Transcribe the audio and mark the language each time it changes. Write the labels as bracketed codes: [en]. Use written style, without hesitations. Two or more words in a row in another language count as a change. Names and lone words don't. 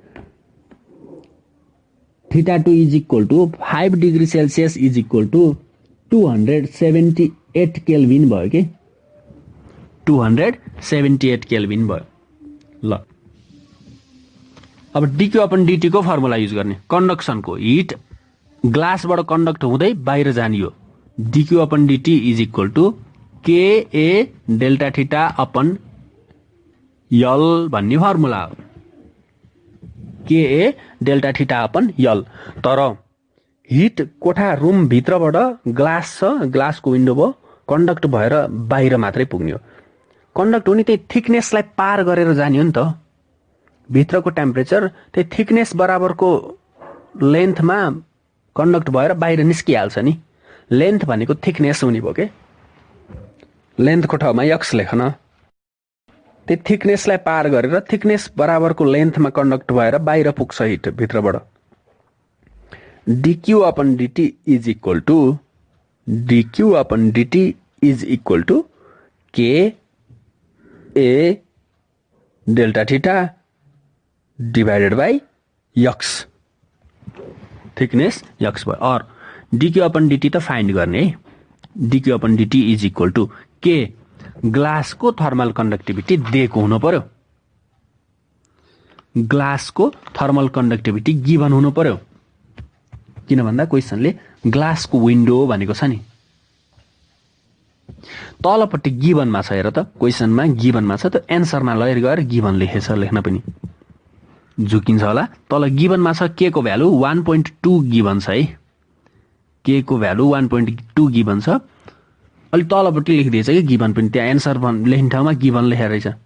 [ne] θ2 [en] is equal to 5 degree Celsius is equal to 278 Kelvin [ne] भयो के 278 केल्भिन भयो ल अब [en] dq upon dt [ne] को [en] formula use [ne] गर्ने कन्डक्सनको हिट ग्लासबाट कन्डक्ट हुँदै बाहिर जाने हो [en] dq upon dt is equal to ka delta theta upon L [ne] भन्ने फर्मुला हो [en] ka delta theta upon L [ne] तर हिट कोठा रुम भित्रबाट ग्लास छ ग्लासको विन्डो भयो कन्डक्ट भएर बाहिर मात्रै पुग्ने हो कन्डक्ट हुने त्यही थिकनेसलाई पार गरेर जाने हो नि त भित्रको टेम्परेचर त्यही थिकनेस बराबरको लेन्थमा कन्डक्ट भएर बाहिर निस्किहाल्छ नि लेन्थ भनेको थिकनेस हुने भयो के लेन्थको ठाउँमा यक्स लेखन त्यही थिकनेसलाई पार गरेर थिकनेस बराबरको लेन्थमा कन्डक्ट भएर बाहिर पुग्छ हिट भित्रबाट [en] dq upon dt is equal to dq upon dt is equal to k a delta theta divided by x thickness x भयो और dq upon dt [ne] त फाइन्ड गर्ने है [en] dq upon dt is equal to k ग्लासको थर्मल कन्डक्टिभिटी [ne] दिएको हुनु पर्यो ग्लासको [en] thermal conductivity [ne] गिभन हुनु पर्यो किन भन्दा क्वेशनले ग्लासको विन्डो भनेको छ नि तलपट्टि गिभनमा छ हेर त क्वेशनमा गिभनमा छ त एन्सरमा लगेर गएर गिभन लेखेछ लेख्न पनि झुकिन्छ होला तल गिभनमा छ के को भ्यालु 1.2 गिभन छ है के को भ्यालु 1.2 गिभन छ अलि तलपट्टि लेखिदिएछ कि गिभन पनि त्यहाँ एन्सर लेख्ने ठाउँमा गिभन लेखेर रहेछ